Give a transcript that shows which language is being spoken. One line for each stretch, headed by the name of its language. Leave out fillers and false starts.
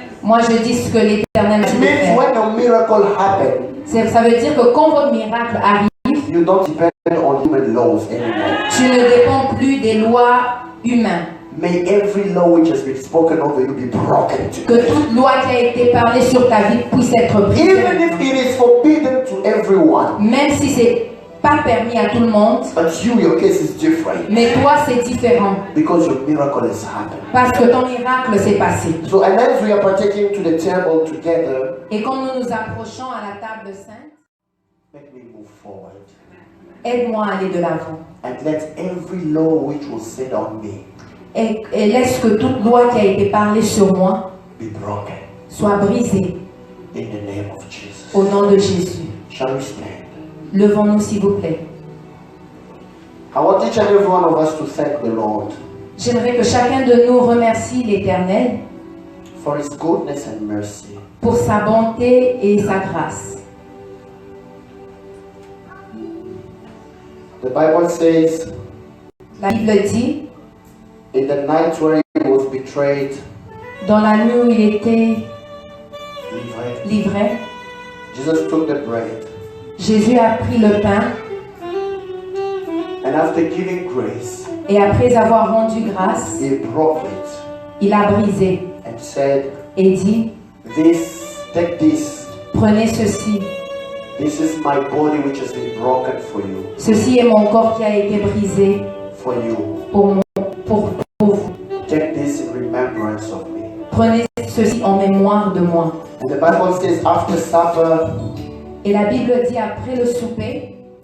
French: Moi, je dis ce que l'Éternel m'a dit
English: It
French: de
English: means
French: faire.
English: when a miracle happens,
French: Ça veut dire que quand votre miracle arrive,
English: you don't depend on human laws anymore.
French: tu ne dépends plus des lois humaines.
English: May every law which has been spoken over you be broken
French: Que
English: today.
French: toute loi qui a été parlée sur ta vie puisse être brisée.
English: Even if it is forbidden to everyone,
French: Même si c'est pas permis à tout le monde,
English: but you, your case is different
French: mais toi c'est différent
English: because your miracle has happened.
French: parce que ton miracle s'est passé.
English: So, and as we are partaking to the table together,
French: Et quand nous nous approchons à la table sainte,
English: let me move forward
French: aide-moi à aller de l'avant.
English: and let every law which was said on me
French: Et laisse que toute loi qui a été parlée sur moi
English: be broken
French: soit brisée
English: in the name of Jesus.
French: au nom de Jésus.
English: Shall we stand?
French: Levons-nous s'il vous plaît.
English: I want each and every one of us to thank the Lord
French: J'aimerais que chacun de nous remercie l'Éternel
English: for His goodness and mercy.
French: pour sa bonté et sa grâce.
English: The Bible says,
French: La Bible dit,
English: in the night where He was betrayed,
French: dans la nuit où il était livré,
English: Jesus took the bread,
French: Jésus a pris le pain
English: and after giving grace,
French: et après avoir rendu grâce,
English: He broke it
French: il a brisé
English: and said,
French: et dit,
English: take this.
French: prenez ceci.
English: This is my body which has been broken for you.
French: Ceci est mon corps qui a été brisé
English: For you.
French: pour vous.
English: Take this in remembrance of me.
French: Prenez ceci en mémoire de moi.
English: And the Bible says after supper,
French: Et la Bible dit après le souper,